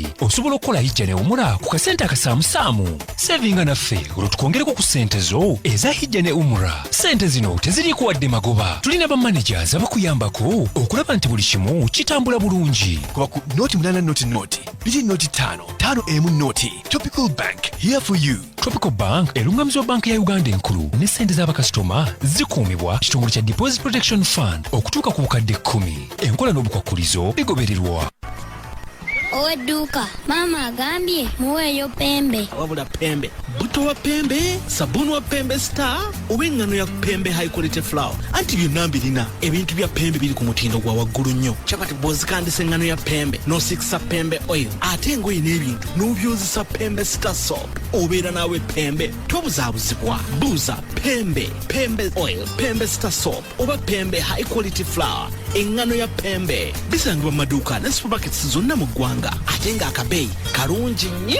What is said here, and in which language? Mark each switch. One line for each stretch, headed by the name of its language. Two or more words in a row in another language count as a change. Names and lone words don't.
Ganda: Osobola okukola hijja ne umura ku kasente akasaamusaamu. Savinga naffe olwo tukongereko ku ssente zo eza hijja ne umura. Ssente zino teziriiko wadde magoba. Tulina bamanagers abakuyambako okulaba nti buli kimu kitambula bulungi. Kuba ku noti 8 biri noti 5 noti.
English: Tropical Bank, here for you.
Ganda: Tropical Bank erungamizibwa banka ya Uganda enkulu ne ssente z'abakasitoma zikuumibwa kitongole kya Deposit Protection Fund okutuuka ku bukadde 10. Enkola n'obukwakulizo bigobererwa. Oweduuka maama agambye muweeyo pembe. Wabula pembe buto wa pembe sabuni wa pembe star oba engano ya pembe
English: high quality flour.
Ganda: Anti byonna mbirina ebintu bya pembe biri ku mutindo gwa waggulu nnyo. Kyapati bw'ozikandisa engano ya pembe n'osikisa pembe oil ate engoye n'ebintu n'obyozesa pembe star soap obeera naawe pembe tobuzaabuzibwa. Buuza pembe oil, pembe star soap oba pembe
English: high quality flour.
Ganda: Engano ya pembe bisangibwa mu maduuka ne supermarkets zonna mu ggwanga ate ng'akabeeyi kalungi nnyo.